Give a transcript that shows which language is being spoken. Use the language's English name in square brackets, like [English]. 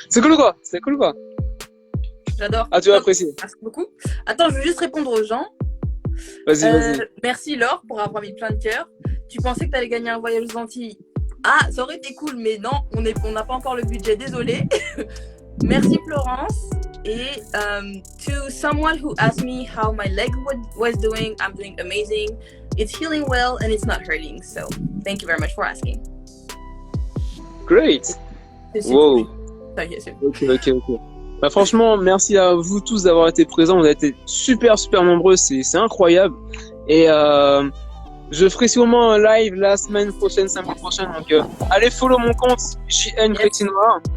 [French] C'est cool ou quoi? J'adore. Ah, tu vas apprécier. Merci beaucoup. Attends, je veux juste répondre aux gens. Vas-y. Merci Laure pour avoir mis plein de cœurs. Tu pensais que tu allais gagner un voyage aux Antilles? Ah, ça aurait été cool, mais non, on n'a pas encore le budget, désolé. Merci Florence. [English] Et to someone who asked me how my leg was doing, I'm doing amazing. It's healing well and it's not hurting. So thank you very much for asking. Great. Wow. Ok. [French] Franchement, merci à vous tous d'avoir été présents. Vous avez été super nombreux. C'est incroyable. Et je ferai sûrement un live la semaine prochaine, samedi prochain. Donc allez [English] follow [French] mon compte JN Crétinoir.